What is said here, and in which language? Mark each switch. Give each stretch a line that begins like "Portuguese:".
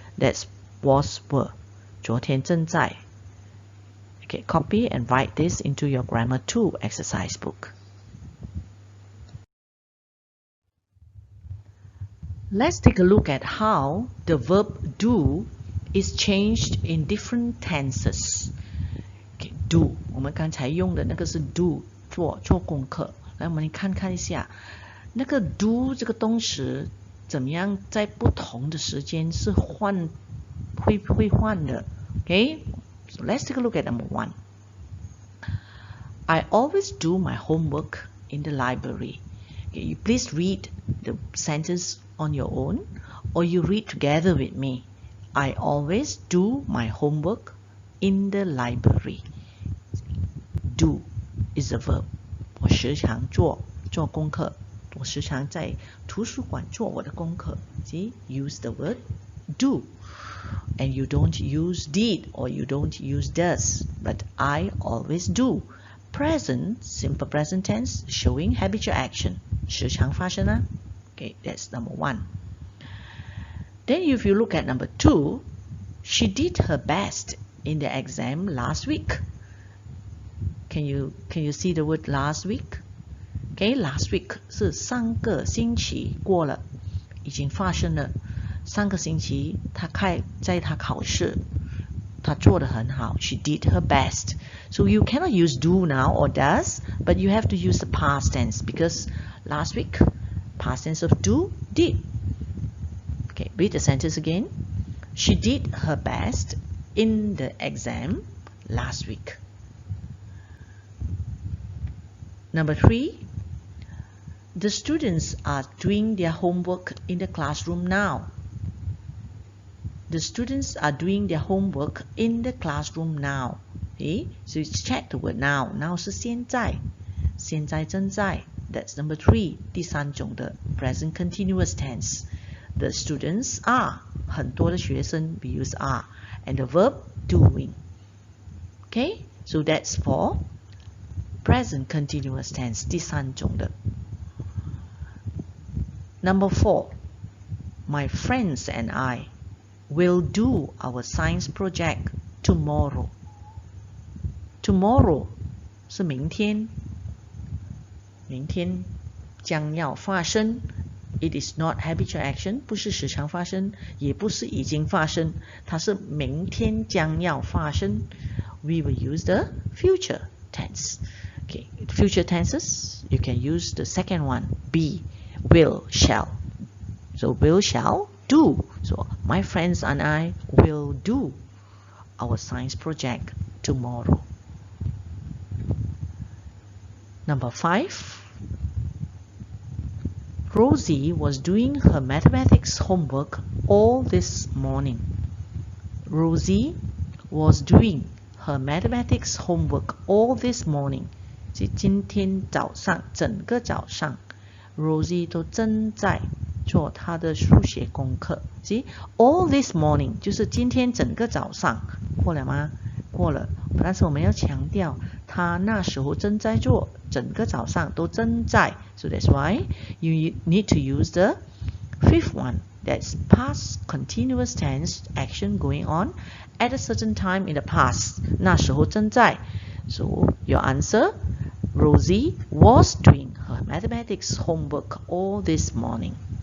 English: That's was were.
Chinese: 昨天正在
English: Okay, copy and write this into your Grammar 2 exercise book. Let's take a look at how the verb do is changed in different tenses.
Chinese: Okay, do 我们刚才用的那个是 do 做功课。来，我们看看一下，那个 do 这个动词怎么样在不同的时间是会换的。
English: Okay. So let's take a look at number 1. I always do my homework in the library. Okay, you please read the sentence on your own or you read together with me. I always do my homework in the library. Do is a verb.
Chinese: 我时常做功课。我时常在图书馆做我的功课。
English: See, use the word do. And you don't use did or you don't use does, but I always do. Present, simple present tense, showing habitual action.
Chinese: 时常发生啊。
English: Okay, that's number 1. Then if you look at number 2, she did her best in the exam last week. Can you see the word last week?
Chinese: Okay,
English: last week
Chinese: 是上个星期过了，已经发生了。上个星期在她考试，她做得很好。
English: She did her best. So you cannot use do now or does, but you have to use the past tense because last week, past tense of do, did. Okay, read the sentence again. She did her best in the exam last week. Number 3, the students are doing their homework in the classroom now. The students are doing their homework in the classroom now. Okay, so check the word now.
Chinese: Now 是现在，现在正在。
English: That's number 3,
Chinese: 第三种的
English: present continuous tense. The students are
Chinese: 很多的学生
English: we use are and the verb doing. Okay, so that's for present continuous tense
Chinese: 第三种的。
English: Number 4, my friends and I will do our science project tomorrow.
Chinese: Tomorrow 是明天，明天将要发生。
English: It is not habitual action，
Chinese: 不是时常发生，也不是已经发生，它是明天将要发生。
English: We will use the future tense. Okay, future tenses, you can use the second one, be, will, shall. So will, shall, do. So my friends and I will do our science project tomorrow. Number 5, Rosie was doing her mathematics homework all this morning. Rosie was doing her mathematics homework all this morning.
Chinese: 今天早上，整个早上 Rosie 都正在做她的数学功课。 See,
English: all this morning
Chinese: 就是今天整个早上，过了吗？过了。但是我们要强调，她那时候正在做，整个早上都正在。
English: So that's why you need to use the 5th one. That's past continuous tense action going on at a certain time in the past.
Chinese: 那时候正在。
English: So your answer, Rosie was doing her mathematics homework all this morning.